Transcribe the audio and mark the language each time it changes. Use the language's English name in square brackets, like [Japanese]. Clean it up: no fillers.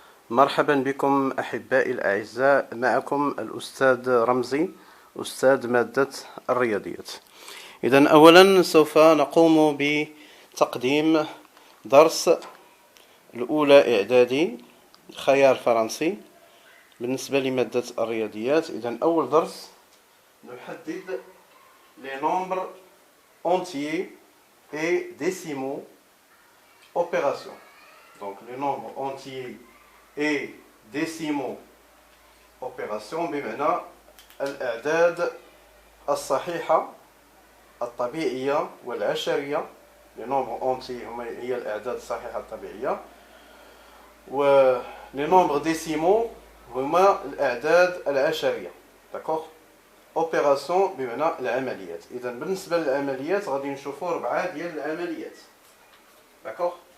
[Arabic] مرحبا بكم أحبائي الأعزاء، معكم الأستاذ رمزي، أستاذ مادة الرياضيات. إذن أولا سوف نقوم بتقديم درس الأولى إعدادي خيار فرنسي بالنسبة لمادة الرياضيات. إذن أول درس نحدد [French] les nombres entiers et décimaux opération. Donc les nombres entiers et décimaux opération [Arabic] بمعنى الأعداد الصحيحة الطبيعية والعشرية. [French] les nombres entiers [Arabic] هي الأعداد الصحيحة الطبيعية، و [French] les nombres décimaux [Arabic] هما الأعداد العشرية. [French] d'accord. [Arabic] اوبيراسيون بمعنى العمليات. اذا بالنسبه للعمليات غادي نشوفوا 4 ديال العمليات. داكوغ.